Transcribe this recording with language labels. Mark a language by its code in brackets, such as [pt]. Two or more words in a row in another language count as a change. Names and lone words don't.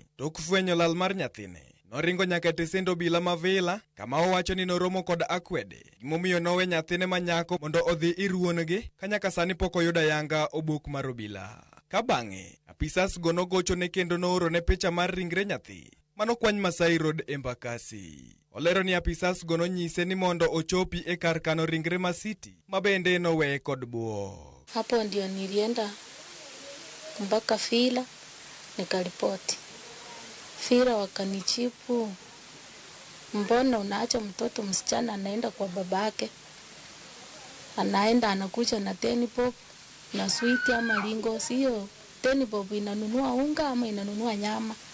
[luo] Tok fwenyo lal mar nyathine, noringo nyaka tesend obila ma Vila kama owacho ni noromo kod akwede gimomiyo nowe nyathine manyako mondo odhi ir wuongi ka nyaka sani pok oyudo ayanga obok mar obila. Ka bang'e apisas go nogocho ne kendo nooro ne picha mar ringre nyathi manokwany Masai Road Embakasi. Olero ni apisas go nonyise ni mondo ochopi e kar kano ringre ma City mabende noweye kod buo. [sw] Hapo ndio nilienda mpaka Vila nikaripoti. Vila wakanichipu, mbona unaacha mtoto msichana anaenda kwa babake, anaenda anakuja na 10 bob na sweet ama lingo, sio 10 bob inanunua unga ama inanunua nyama.